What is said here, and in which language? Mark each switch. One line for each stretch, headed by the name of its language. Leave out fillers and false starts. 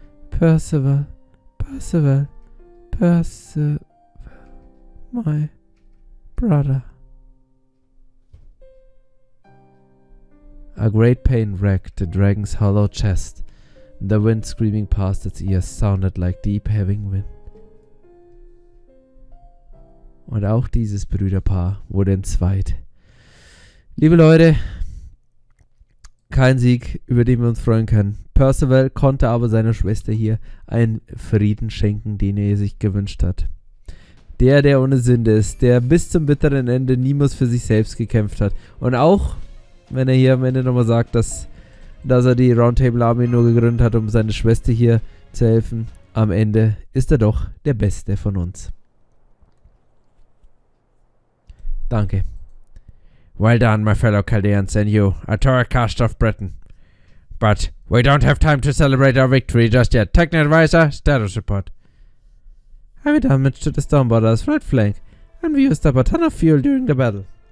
English: Percival, Percival, Percival, my brother. A great pain wrecked the dragon's hollow chest. The wind screaming past its ears sounded like deep heaving wind.
German: Und auch dieses Brüderpaar wurde entzweit. Liebe Leute, kein Sieg, über den wir uns freuen können. Percival konnte aber seiner Schwester hier einen Frieden schenken, den er sich gewünscht hat. Der ohne Sünde ist, der bis zum bitteren Ende niemals für sich selbst gekämpft hat. Und auch wenn er hier am Ende nochmal sagt, dass er die Roundtable Army nur gegründet hat, um seine Schwester hier zu helfen, am Ende ist er doch der Beste von uns. Danke.
English: Well done, my fellow Chaldeans, and you, a Toracast of Britain. But we don't have time to celebrate our victory just yet. Technical advisor, status report. Heavy damage to the Stormboarder's right flank, and we used up a ton of fuel during the battle.